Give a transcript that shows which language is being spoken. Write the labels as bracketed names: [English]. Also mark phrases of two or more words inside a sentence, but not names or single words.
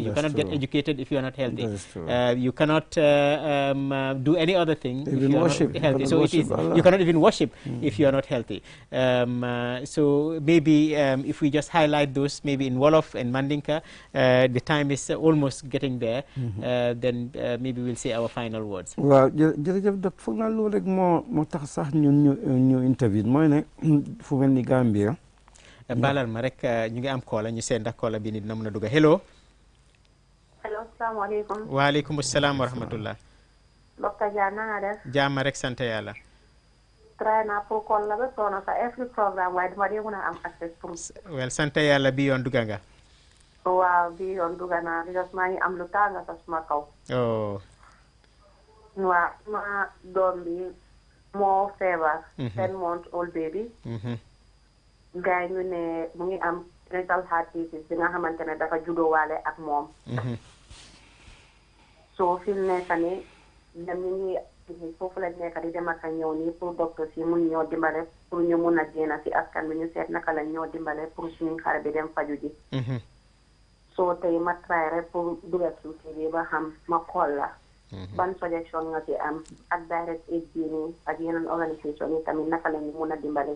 [English] You cannot get educated if you are not healthy. You cannot do any other thing if you are not healthy. So it is, you cannot even worship if you are not healthy. So maybe if we just highlight those, maybe in Wolof and Mandinka, the time is almost getting there. Then maybe we'll say our final words. Well, [Wolof] jërëjëf dok foog naa loolu rek moo tax sax ñu interview mooy ne fu mel ni Gambia. Balal ma rek ñu ngi am koola ñu seen ndax koola bi ni dina mën a dugg. [English] Hello. Hello, [Wolof] salaamaaleykum. [Arabic] وعليكم السلام ورحمة الله. [Wolof] Docteur Dia na nga def. Jaama rek sant yàlla. try naa pour call la ba soona sa [English] every programme [Wolof] waaye dama dee mën a am access pour. Well, sant yàlla bi yoon dugga nga. waaw bi yoon dugga naa because maa ngi am lu tànga sa suma kaw. Oh. waaw ma doom bi moo feebar. [English] 10 months old baby. [Wolof] gars ñu ne mu ngi am [English] congenital heart disease [Wolof] bi nga xamante ne dafa juddoowaale ak moom. so fi mu nekk nii dem ñu ngi foofu lañ nekk di dem ak a ñëw nii pour docteur si mun ñoo dimbale pour ñu mun a génn si askan bi ñu seet naka lañ ñoo dimbale pour suñu xale bi dem faju ji. so tey ma try rek pour dugal QTV ba xam ma xool la ban suggestion nga ci am ak [English] direct aid [Wolof] bi nii ak yeneen organisation yi tamit naka la ñu mun a dimbale.